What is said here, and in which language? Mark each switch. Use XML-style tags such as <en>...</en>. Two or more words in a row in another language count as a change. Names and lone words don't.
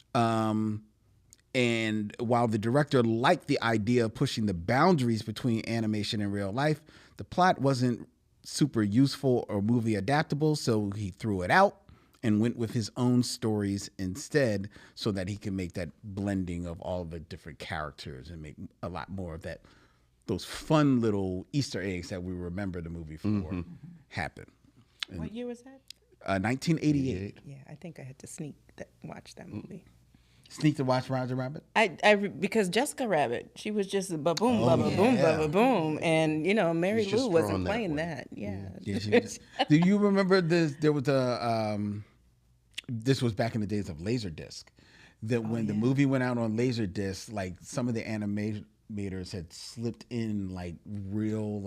<en>And while the director liked the idea of pushing the boundaries between animation and real life, the plot wasn't super useful or movie adaptable, so he threw it out and went with his own stories instead so that he can make that blending of all the different characters and make a lot more of those fun little Easter eggs that we remember the movie for happen. What year was that? 1988. Yeah, I think I had to watch that movie. Sneak to watch Roger Rabbit? Because Jessica Rabbit, she was just a ba-boom, ba-ba-boom, ba-ba-boom. And, Mary She's just Lou wasn't drawn that playing way. that. Yeah. Yeah, she was. Do you remember this? There was this was back in the days of Laserdisc. That when the movie went out on Laserdisc, like some of the animators had slipped in like real</en>